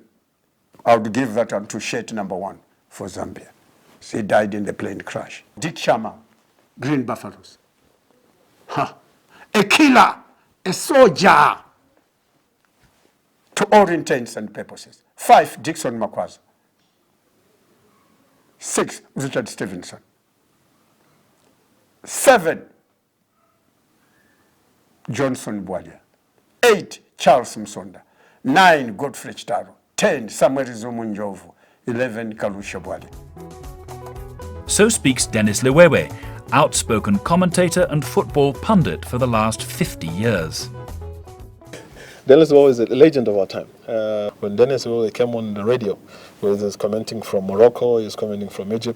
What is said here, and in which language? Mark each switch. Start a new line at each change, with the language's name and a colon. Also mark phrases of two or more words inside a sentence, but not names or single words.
English: I would give that one to Shet #1 for Zambia. He died in the plane crash. Dick Sharma, Green Buffaloes. A killer, a soldier, to all intents and purposes. 5, Dixon Makwaza. 6, Richard Stevenson. 7, Johnson Bwalya. 8, Charles Msonda. 9, Godfrey Chitaro. 10, Samuel Zumunjovu. 11, Kalusha Bwalya. So speaks Dennis Liwewe, outspoken commentator and football pundit for the last 50 years. Dennis Liwewe is a legend of our time. When Dennis Liwewe came on the radio, he was commenting from Morocco, he was commenting from Egypt.